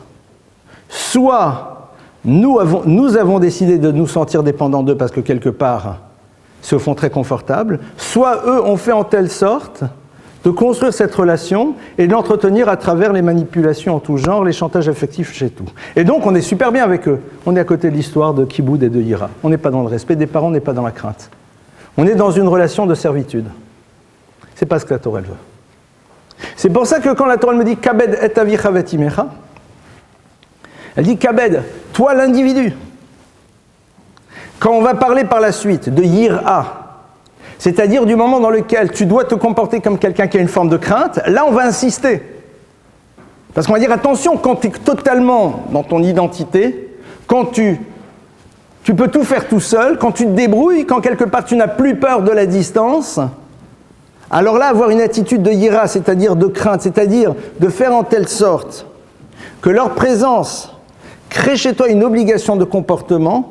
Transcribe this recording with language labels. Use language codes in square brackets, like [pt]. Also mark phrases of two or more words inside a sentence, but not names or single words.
[fr] Soit nous avons décidé de nous sentir dépendants d'eux parce que quelque part, se font très confortables, soit eux ont fait en telle sorte de construire cette relation et de l'entretenir à travers les manipulations en tout genre, les chantages affectifs chez tout. Et donc on est super bien avec eux. On est à côté de l'histoire de Kiboud et de Hira. On n'est pas dans le respect des parents, on n'est pas dans la crainte. On est dans une relation de servitude. C'est pas ce que la Torah veut. C'est pour ça que quand la Torah me dit « [he] כבד את אביך ואת אמך », [fr] elle dit « Kabed, toi l'individu ». Quand on va parler par la suite de Yira, c'est-à-dire du moment dans lequel tu dois te comporter comme quelqu'un qui a une forme de crainte, là on va insister. Parce qu'on va dire attention, quand tu es totalement dans ton identité, quand tu peux tout faire tout seul, quand tu te débrouilles, quand quelque part tu n'as plus peur de la distance, alors là avoir une attitude de Yira, c'est-à-dire de crainte, c'est-à-dire de faire en telle sorte que leur présence crée chez toi une obligation de comportement.